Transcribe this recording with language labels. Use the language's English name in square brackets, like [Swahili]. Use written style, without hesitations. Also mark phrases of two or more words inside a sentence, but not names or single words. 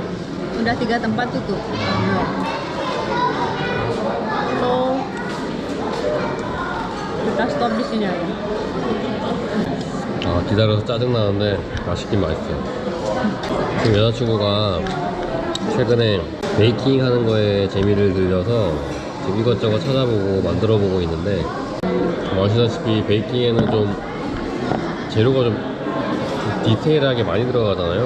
[Indonesian] Udah 3 tempat tutup. So kita stop di sini aja. [Korean] 아, 기다려서 짜증나는데 맛있긴 맛있어요. 지금 여자친구가 최근에 베이킹 하는 거에 재미를 들려서 지금 이것저것 찾아보고 만들어보고 있는데, 아시다시피 베이킹에는 좀 재료가 좀 디테일하게 많이 들어가잖아요.